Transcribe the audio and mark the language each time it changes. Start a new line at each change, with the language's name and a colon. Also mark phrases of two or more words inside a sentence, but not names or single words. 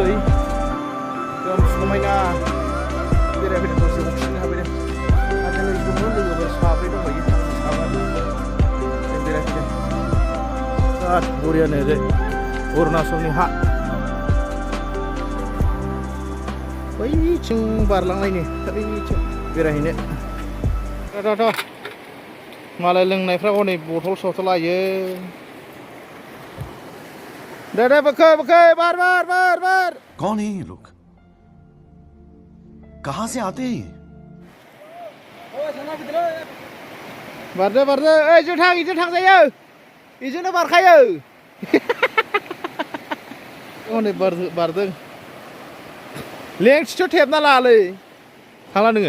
Bodo: एकदम समायना बेरायफैदों दसे अक्सिजेन हाबैदों आरो लोगोफोर साब्रै दंबायो साबा जों बेरायफैदों बिराद बरियानो ओरै अरुणाचलनि हा बै बैथिं बारलांनायनि बैथिं बेरायहैनो थ' मालाय लोंनायफ्रा हनै बथल सथल लायो दे बोखो बार
Hindi: कौन है ये लोग कहां से आते हैं
Bodo: बारदो ओइ जों थांजायो इजोंनो बारखायो हनै बारदों लेंथिथ' थेबना लालै थांला नोङो